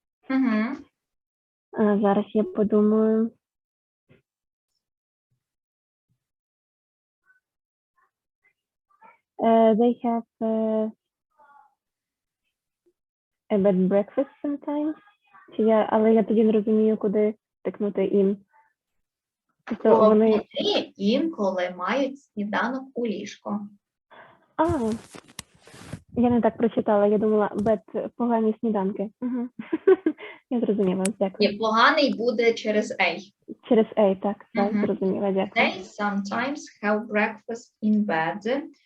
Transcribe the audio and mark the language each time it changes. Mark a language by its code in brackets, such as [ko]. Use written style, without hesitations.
[uk] Угу. Зараз я подумаю. [en] They have a bad breakfast sometimes. [uk] Але я тоді не розумію, куди тикнути in. Тобто Вони інколи мають сніданок у ліжко. Я не так прочитала, я думала, bad – погані сніданки. Угу. Я зрозуміла, дякую. Ні, поганий буде через A. Через A, так, зрозуміла, дякую. [en] They sometimes have breakfast in bed.